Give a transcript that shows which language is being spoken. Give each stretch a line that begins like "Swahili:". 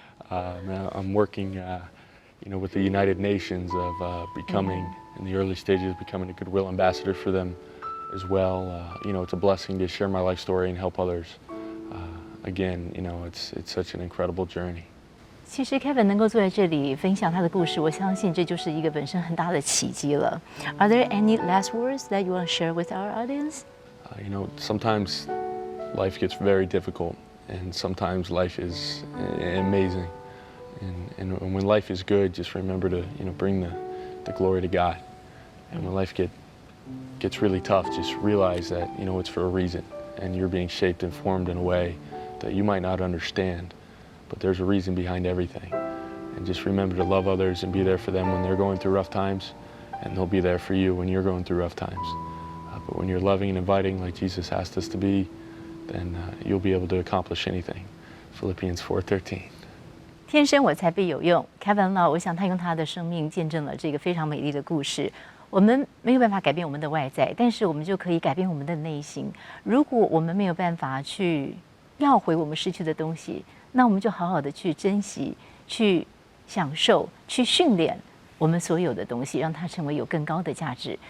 English: Now I'm working, you know, with the United Nations of becoming, in the early stages, becoming a goodwill ambassador for them as well. You know, it's a blessing to share my life story and help others. Again, you know, it's such an incredible journey.
Chinese: 其实 Kevin 能够坐在这里分享他的故事，我相信这就是一个本身很大的奇迹了。
English: Are there any last words that you want to share with our audience? You know, sometimes life gets very difficult, and sometimes life is amazing. And when life is good, just remember to, you know, bring the glory to God. And when life gets really tough, just realize that, you know, it's for a reason, and you're being shaped and formed in a way that you might not understand. But there's a reason behind everything. And just remember to love others and be there for them when they're going through rough times, and they'll be there for you when you're going through rough times. But when you're loving and inviting like Jesus asked us to be, then you'll be able to accomplish anything. Philippians 4:13.
Chinese: 天生我材必有用 ，Kevin Lau， 我想他用他的生命见证了这个非常美丽的故事。我们没有办法改变我们的外在，但是我们就可以改变我们的内心。如果我们没有办法去要回我们失去的东西，那我们就好好的去珍惜、去享受、去训练我们所有的东西，让它成为有更高的价值。